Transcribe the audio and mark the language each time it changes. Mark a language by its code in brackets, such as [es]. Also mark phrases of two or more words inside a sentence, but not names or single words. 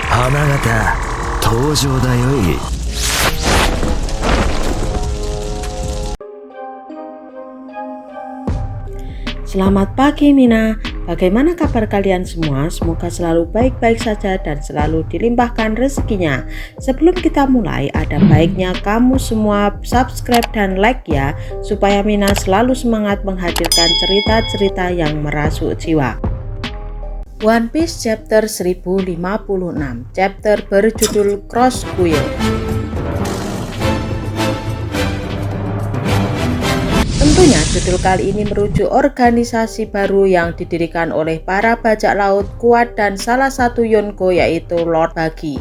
[ja] 様方登場だよい。 [id] Selamat pagi Mina, bagaimana kabar kalian semua? Semoga selalu baik-baik saja dan selalu dilimpahkan rezekinya. Sebelum kita mulai, ada baiknya kamu semua subscribe dan like ya, supaya Mina selalu semangat menghadirkan cerita-cerita yang merasuk jiwa. One Piece chapter 1056, chapter berjudul Cross Quill. Tentunya judul kali ini merujuk organisasi baru yang didirikan oleh para bajak laut kuat dan salah satu Yonko yaitu Lord Buggy.